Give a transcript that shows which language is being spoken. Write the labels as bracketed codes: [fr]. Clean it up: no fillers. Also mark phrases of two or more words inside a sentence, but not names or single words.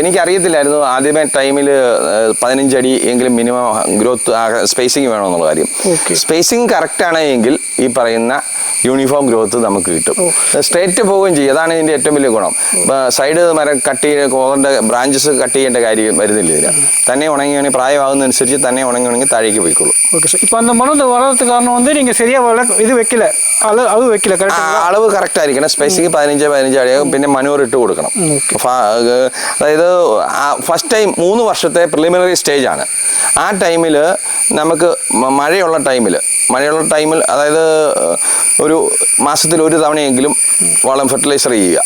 [ml] എനിക്കറിയത്തില്ലായിരുന്നു ആദ്യമേ ടൈമിൽ 15 അടി എങ്കിലും [en] minimum growth spacing [ml] വേണമെന്നുള്ള കാര്യം. സ്പേസിങ് കറക്റ്റാണ് എങ്കിൽ ഈ പറയുന്ന [en] uniform growth [ml] നമുക്ക് കിട്ടും. സ്ട്രേറ്റ് പോവുകയും ചെയ്യും. അതാണ് ഇതിൻ്റെ ഏറ്റവും വലിയ ഗുണം. സൈഡ് മരം കട്ട് ചെയ്ത് കോറിൻ്റെ [en] branches cut [ml] ചെയ്യേണ്ട കാര്യം വരുന്നില്ല. ഇതിന് തന്നെ ഉണങ്ങി പ്രായമാകുന്നതനുസരിച്ച് തന്നെ ഉണങ്ങി താഴേക്ക് പോയിക്കോളും. [ta] இப்போ அந்த மரம் வளர்றதுக்கு காரணம் வந்து நீங்கள் சரியாக இது வைக்கல, அளவு வைக்கல. [ml] അളവ് കറക്റ്റ് ആയിരിക്കണം. സ്പേസിങ് 15 അടിയാകും. പിന്നെ മനൂർ ഇട്ട് കൊടുക്കണം. അതായത് [en] first time [ml] 3 വർഷത്തെ [en] preliminary stage. [ml] ആ ടൈമിൽ നമുക്ക് മഴയുള്ള ടൈമിൽ അതായത് ഒരു മാസത്തിൽ ഒരു തവണയെങ്കിലും വളം ഫെർട്ടിലൈസർ ചെയ്യുക.